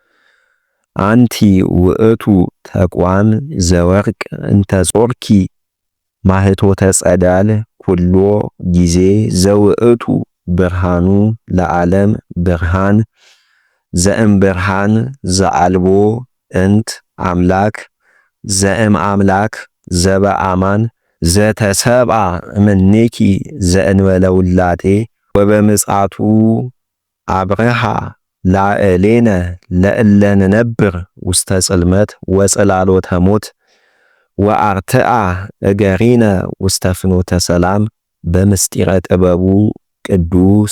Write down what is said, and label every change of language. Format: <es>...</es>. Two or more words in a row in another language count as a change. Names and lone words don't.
<gez>አንቲ ውእቱ ተቋም ዘወርቅ እንተ ጾርኪ ማህቶተ ጸዳል ኩሎ ጊዜ ዘውእቱ ብርሃኑ ለዓለም ብርሃን ዘእም ብርሃን ዘአልቦ እንት አምላክ ዘእም አምላክ ዘበአማን ዘተሰብአ እምኔኪ ዘእንበለ ውላጤ ወበምጽአቱ አብርሃ ላዕሌነ ለእለ ንነብር ውስተ ጽልመት ወጽላሎተ ሞት ወአርትአ እገሪነ ውስተ ፍኖተ ሰላም በምስጢረ ጥበቡ ቅዱስ</gez>